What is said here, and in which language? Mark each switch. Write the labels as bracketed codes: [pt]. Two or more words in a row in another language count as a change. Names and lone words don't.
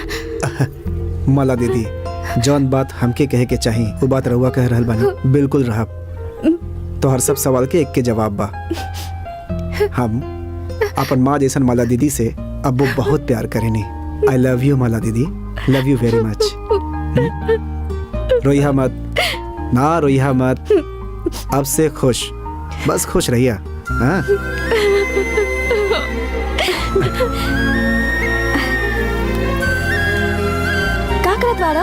[bho] माला दीदी, जौन बात हमके कहे के चाही वो बात रहुआ कह रहल बानी, बिल्कुल रहब। तो हर सब सवाल के एक के जवाब बा। हम अपन माँ जैसन माला दीदी से अब वो बहुत प्यार करेनी। [en] I love you माला दीदी, love you very much. [bho] रोइहा मत ना, रोइहा मत। अब से खुश, बस खुश रहिया। हाँ का करत बाड़ा?